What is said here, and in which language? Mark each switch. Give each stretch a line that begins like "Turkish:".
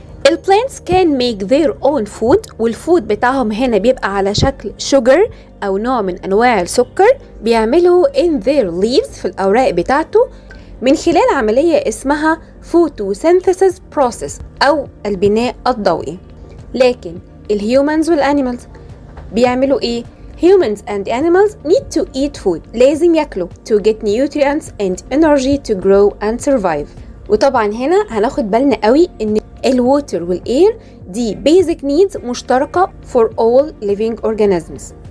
Arabic: البلانتس
English: can make their own food،
Arabic: والفود بتاعهم هنا بيبقى على شكل sugar أو نوع من أنواع السكر بيعملوا
English: in their leaves
Arabic: في الأوراق بتاعته من خلال عملية اسمها photosynthesis process أو البناء الضوئي. لكن الهيومنز والانيمالز بيعملوا ايه؟
English: Humans and animals need to eat food.
Arabic: لازم ياكلوا
English: to get nutrients and energy to grow and survive.
Arabic: وطبعا هنا هناخد بالنا قوي ان الووتر والاير دي basic needs مشتركة
English: for all living organisms.